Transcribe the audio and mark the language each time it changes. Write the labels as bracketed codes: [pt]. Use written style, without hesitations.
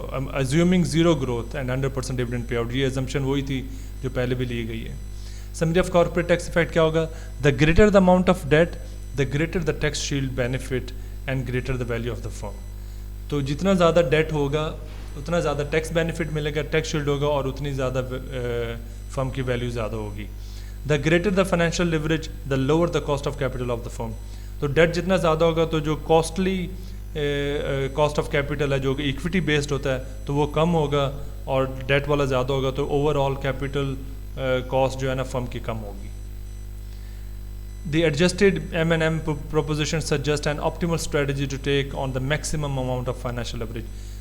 [ur] تو [en] assuming zero growth and 100% dividend payout, [ur] یہ exemption وہی تھی جو پہلے بھی لی گئی ہے. [en] summary of corporate tax effect [ur] کیا ہوگا, [en] The greater the amount of debt the greater the tax shield benefit and greater the value of the firm. [ur] تو جتنا زیادہ ڈیٹ ہوگا اتنا زیادہ ٹیکس بینیفٹ ملے گا, ٹیکس شیلڈ ہوگا اور اتنی زیادہ فرم کی ویلیو زیادہ ہوگی. [en] The greater the financial leverage the lower the cost of capital of the firm. [ur] تو ڈیٹ جتنا زیادہ ہوگا تو جو کاسٹلی کاسٹ آف کیپٹل ہے جو کہ ایکویٹی بیسڈ ہوتا ہے تو وہ کم ہوگا, اور ڈیٹ والا زیادہ ہوگا تو اوور آل کیپٹل کاسٹ جو ہے نا فرم کی کم ہوگی. [en] The adjusted M&M proposition suggest an optimal strategy to take on the maximum amount of financial leverage.